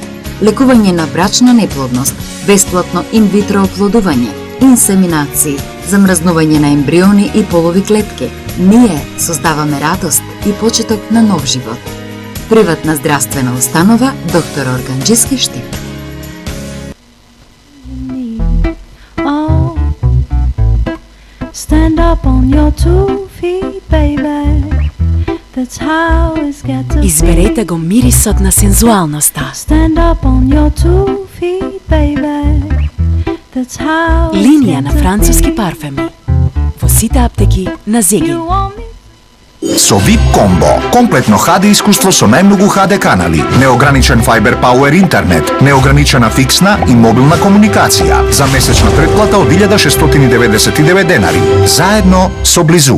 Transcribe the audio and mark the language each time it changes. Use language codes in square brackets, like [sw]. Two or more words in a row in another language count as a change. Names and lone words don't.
[mk] Лекување на брачна неплодност. Бесплатно инвитро оплодување. Инсеминации. замрзнување на ембриони и полови клетки. Ние создаваме радост и почеток на нов живот. Приватна здравствена установа Доктор Органџиски Штип. [en] Stand up on your 2 feet, baby. That's how it's got to be. [mk] Изберете го мирисот на сензуалноста. [en] Stand up on your 2 feet, baby. That's how it's [mk] Линија [en] got [mk] на [en] to [mk] француски [en] be. [mk] парфеми. Во сите аптеки на Зегин. [en] You want me? [mk] Со VIP Combo, комплетно HD искуство со најмногу HD канали, неограничен Fiber Power интернет, неограничена фиксна и мобилна комуникација, за месечна претплата од 1699 денари, заедно со Близу.